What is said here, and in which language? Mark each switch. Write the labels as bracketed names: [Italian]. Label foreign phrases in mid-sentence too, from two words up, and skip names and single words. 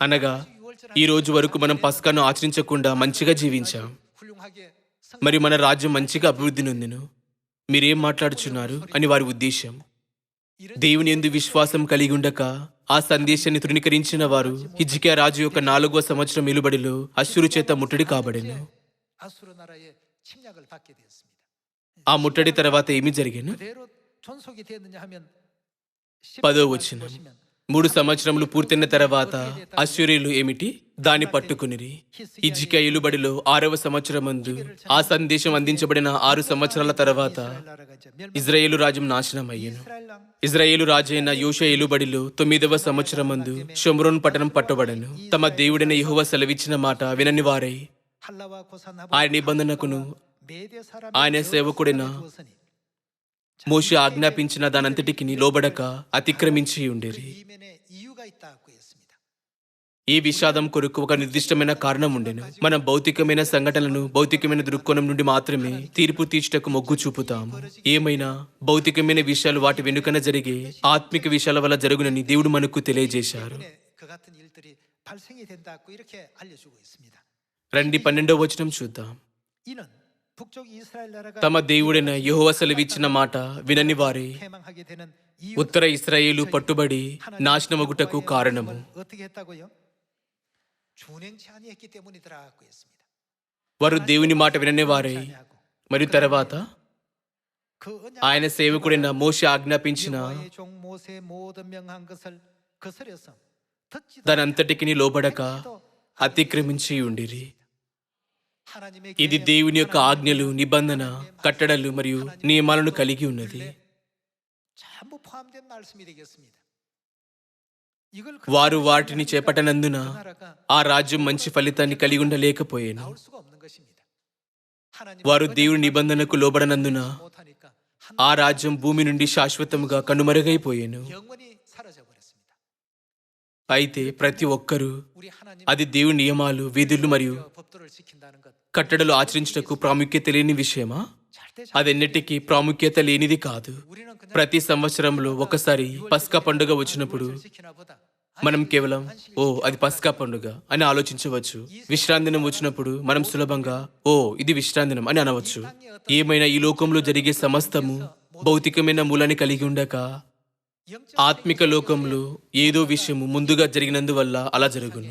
[Telugu] అనగా ఈ రోజు వరకు మనం పస్కాను ఆచరించకుండా మంచిగా జీవించాం, [Korean] 훌륭하게 [Telugu] మరి మన రాజ్యం మంచిగా అభివృద్ధి నొందెను. మీరేం మాట్లాడుచున్నారు అని వారి ఉద్దేశం. దేవుని యందు విశ్వాసం కలిగి ఉండక ఆ సందేశాన్ని తృణీకరించిన వారు హిజ్కియా రాజు యొక్క 4వ సంవత్సరం నిలుబడిలో అశ్షూరు చేత ముట్టడి కాబడెను. [Korean] 아수르 나라의 침략을 받게 되었습니다. [Telugu] ఆ ముట్టడి తర్వాత ఏమి జరిగెను? [Korean] 그대로 존속이 되었느냐 하면 [Telugu] 10వ వచనం. 3 సంవత్సరములు పూర్తయిన తర్వాత అశ్షూరీయులు ఏమిటి దాన్ని పట్టుకునిరి. హిజ్కియా ఏలుబడిలో 6వ సంవత్సరమందు ఆ సందేశం అందించబడిన 6 సంవత్సరాల తర్వాత [Korean] 나라가 이제 [Telugu] ఇజ్రాయేలు రాజ్యం నాశనం అయ్యెను. [Korean] 이스라엘 왕 [Telugu] ఇజ్రాయేలు రాజైన యోషియా ఏలుబడిలో 9వ సంవత్సరమందు షోమ్రోన్ పట్టణం పట్టబడెను. తమ దేవుడైన యెహోవా సెలవిచ్చిన మాట వినని వారై [Korean] 할라와 고산하고 [Telugu] ఆయన నిబంధనకును [Korean] 메대 사람 [Telugu] ఆయన సేవకుడైన మోషే ఆజ్ఞాపించిన దానంతటికి లోబడక అతిక్రమించి ఉండేరి. [Korean] 이면에 이유가 있다고 했습니다. [Telugu] ఈ విషాదం కొరకు ఒక నిర్దిష్టమైన కారణం ఉండెను. మనం భౌతికమైన సంఘటనలను భౌతికమైన దృక్కోణం నుండి మాత్రమే తీర్పు తీర్చుటకు మొగ్గు చూపుతాము. ఏమైనా భౌతికమైన విషయాలు వాటి వెనుకన జరిగే ఆత్మిక విషయాల వల్ల జరుగునని దేవుడు మనకు తెలియజేశారు. [Korean] 때문에 그 같은 일들이 발생이 된다고 이렇게 알려주고 있습니다. [Telugu] రండి 12వ వచనం చూద్దాం. [Korean] 이는 북쪽 이스라엘 나라가 [Telugu] తమ దేవుడైన యెహోవా సెలవిచ్చిన మాట వినని వారే [Korean] 패망하게 되는 이유 [Telugu] ఉత్తర ఇశ్రాయేలు పట్టుబడి నాశనమగుటకు కారణము. [Korean] 어떻게 했다고요? 준행치 아니했기 때문이더라고 했습니다. [Telugu] వారు దేవుని మాట వినని వారే మరియు తర్వాత [Korean] 그 언약 [Telugu] ఆయన సేవకుడైన మోషే ఆజ్ఞాపించిన [Korean] 여호와의 종 모세 모든 명한 것을 거스려서 듣지도 [Telugu] దానంతటికి లోబడక అతిక్రమించి ఉండిరి. [Korean] 하나님의 [Telugu] ఇది [Korean] 계명, [Telugu] దేవుని యొక్క ఆజ్ఞలు, నిబంధన, కట్టడలు మరియు నియమాలను కలిగి ఉన్నది. [Korean] 전부 포함된 말씀이 되겠습니다. 이걸 [Telugu] వారు వాటిని చేపట్టనందున [Korean] 그 나라가 [Telugu] ఆ రాజ్యం మంచి ఫలితాన్ని కలిగి ఉండలేకపోయాను. [Korean] 나올 수가 없는 것입니다. 하나님 [Telugu] వారు దేవుని నిబంధనకు లోబడనందున [Korean] 못하니까 [Telugu] ఆ రాజ్యం భూమి నుండి శాశ్వతంగా కనుమరుగైపోయాను. [Korean] 영원히 사라져 버렸습니다. [Telugu] అయితే ప్రతి ఒక్కరూ [Korean] 우리 하나님 [Telugu] అది దేవుని నియమాలు, విధులు మరియు [Korean] 법도를 지킨다는 것 [Telugu] కట్టడలు ఆచరించుటకు ప్రాముఖ్యత లేని విషయమా? [Korean] 절대 [Telugu] అదెన్నటికీ ప్రాముఖ్యత లేనిది కాదు. [Korean] 우리는 그냥 [Telugu] ప్రతి సంవత్సరంలో ఒకసారి పస్కా పండుగ వచ్చినప్పుడు [Korean] 지키나 보다 [Telugu] మనం కేవలం ఓ అది పస్కా పండుగ అని ఆలోచించవచ్చు. విశ్రాంతి దినం వచ్చినప్పుడు మనం సులభంగా ఓ ఇది విశ్రాంతి దినం అని అనవచ్చు. ఏమైనా ఈ లోకంలో జరిగే సమస్తము భౌతికమైన మూలాన్ని కలిగి ఉండక [Korean] 영적 [Telugu] ఆత్మిక లోకంలో ఏదో విషయము ముందుగా జరిగినందువల్ల అలా జరుగును.